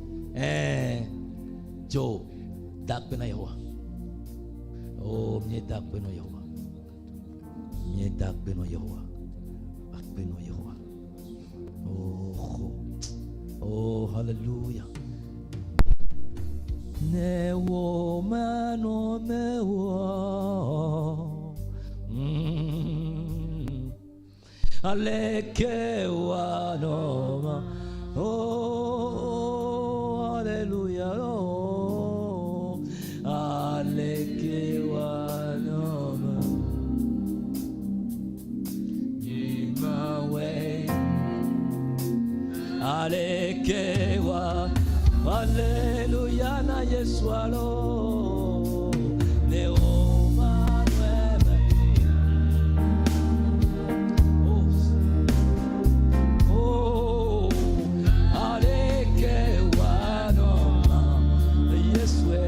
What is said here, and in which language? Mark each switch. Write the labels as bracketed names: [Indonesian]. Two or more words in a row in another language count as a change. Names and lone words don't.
[Ewe] dzo da kpe na Yehowa o mie da kpe na Yehowa mie da kpe na Yehowa akpe na Yehowa oh hallelujah ne wo mano me wo aleke wa no ma oh hallelujah oh aleke wa no ma [English] in my way [Ewe] aleke wa Alléluia na Yesu alo Neo Manuel oh aleke wanoma Yesu